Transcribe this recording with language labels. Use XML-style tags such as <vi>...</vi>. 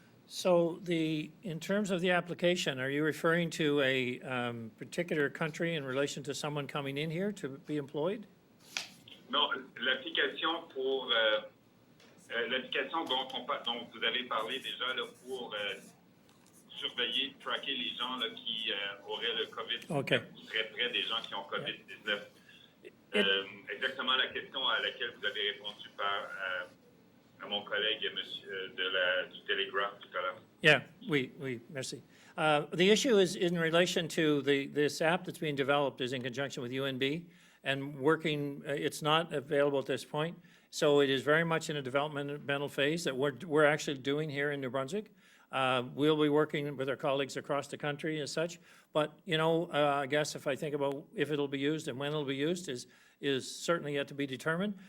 <en>So in terms of the application, are you referring to a particular country in relation to someone coming in here to be employed?</en> <fr>Non, l'application pour l'application dont vous avez parlé déjà là, pour surveiller, tracker les gens là, qui auraient le COVID-19,</fr> <en>Okay.</en> <fr>qui seraient près des gens qui ont COVID-19. Exactement la question à laquelle vous avez répondu par à mon collègue monsieur, du Télégraphe tout à l'heure. Yeah, oui, merci.</fr> <en>The issue is in relation to this app that's being developed is in conjunction with UNB and working, it's not available at this point. So it is very much in a developmental phase that we're actually doing here in New Brunswick. We'll be working with our colleagues across the country as such. But, I guess if I think about if it'll be used and when it'll be used is certainly yet to be determined.</en>